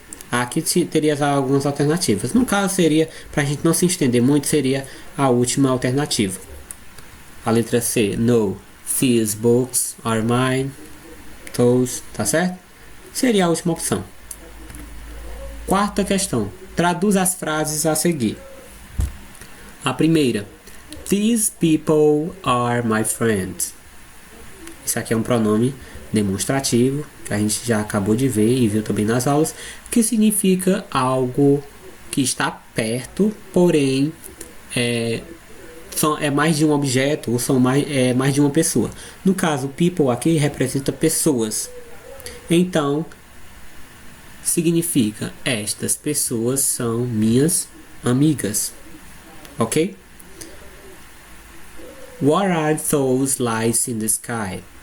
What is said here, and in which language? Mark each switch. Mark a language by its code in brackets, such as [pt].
[pt] Aqui teria algumas alternativas. No caso seria, para a gente não se estender muito, seria a última alternativa. A letra C, [en] no. These books are mine. [pt] Those, tá certo? Seria a última opção. Quarta questão. Traduz as frases a seguir. A primeira. [en] These people are my friends. [pt] Isso aqui é um pronome demonstrativo, que a gente já acabou de ver e viu também nas aulas, que significa algo que está perto, porém é mais de um objeto ou mais de uma pessoa. No caso, people aqui representa pessoas. Então, significa estas pessoas são minhas amigas. Ok? [en] What are those lights in the sky?